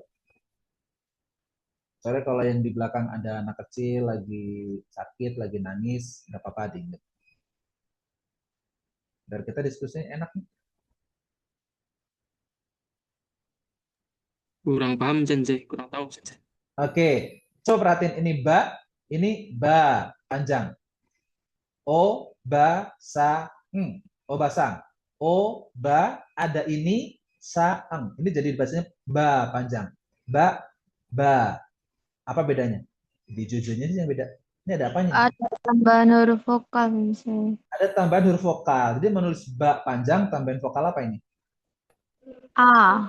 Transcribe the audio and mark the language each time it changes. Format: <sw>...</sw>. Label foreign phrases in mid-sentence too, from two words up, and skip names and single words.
<id>Soalnya kalau yang di belakang ada anak kecil lagi sakit, lagi nangis, nggak apa-apa dingin. Biar kita diskusinya enak nih. Kurang paham Sensei, kurang tahu Sensei. Oke, coba perhatiin ini ba panjang.</id> <ja>O, ba, sa, ng. O, basang. O, ba,</ja> <id>ada ini,</id> <ja>sa, ng.</ja> <id>Ini jadi bahasanya ba panjang. Ba. Apa bedanya? Di jujurnya sih yang beda. Ini ada apanya? Ada tambahan huruf vokal misalnya. Ada tambahan huruf vokal. Jadi menulis ba panjang, tambahan vokal apa ini? A.</id>